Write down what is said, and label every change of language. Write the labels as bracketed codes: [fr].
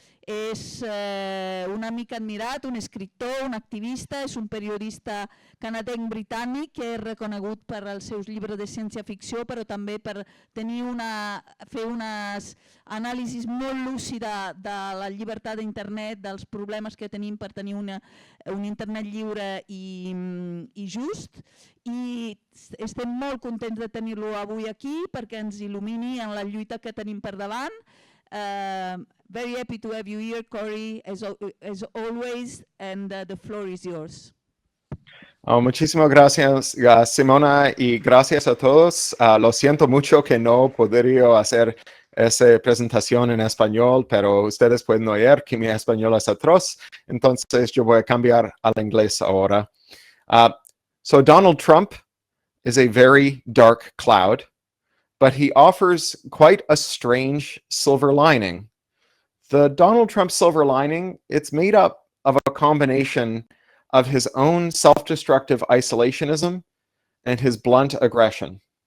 [ca] És un amic admirat, un escriptor, un activista, és un periodista canadenc-britànic que és reconegut per els seus llibres de ciència-ficció, però també per fer unes anàlisis molt lúcida de la llibertat d'internet, dels problemes que tenim per tenir un internet lliure i just. I estem molt contents de tenir-lo avui aquí perquè ens il·lumini en la lluita que tenim per davant. [en] Very happy to have you here, Cory, as always, and the floor is yours. [es] Muchísimas gracias, Simona, y gracias a todos. Lo siento mucho que no podría hacer esa presentación en español, pero ustedes pueden oír que mi español es atroz, entonces yo voy a cambiar al inglés ahora. [en] So Donald Trump is a very dark cloud, but he offers quite a strange silver lining. The Donald Trump silver lining, it's made up of a combination of his own self-destructive isolationism and his blunt aggression.